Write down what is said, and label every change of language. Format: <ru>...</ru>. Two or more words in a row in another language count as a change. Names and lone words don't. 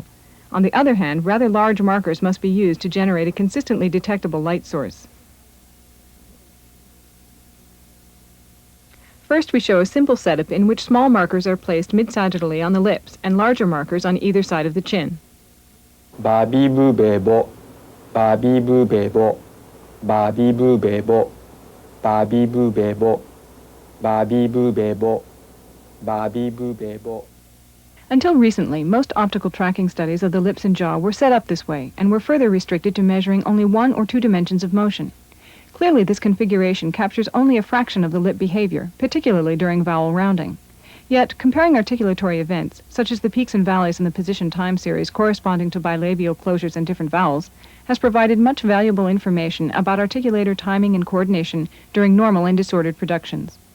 <en>On the other hand, rather large markers must be used to generate a consistently detectable light source. First, we show a simple setup in which small markers are placed mid-sagittally on the lips and larger markers on either side of the chin. Babi boo bebo, babi boo bebo, babi boo bebo, babi boo bebo, babi boo bebo, babi boo bebo. Until recently, most optical tracking studies of the lips and jaw were set up this way and were further restricted to measuring only 1 or 2 dimensions of motion. Clearly, this configuration captures only a fraction of the lip behavior, particularly during vowel rounding. Yet, comparing articulatory events, such as the peaks and valleys in the position time series corresponding to bilabial closures and different vowels, has provided much valuable information about articulator timing and coordination during normal and disordered productions.</en>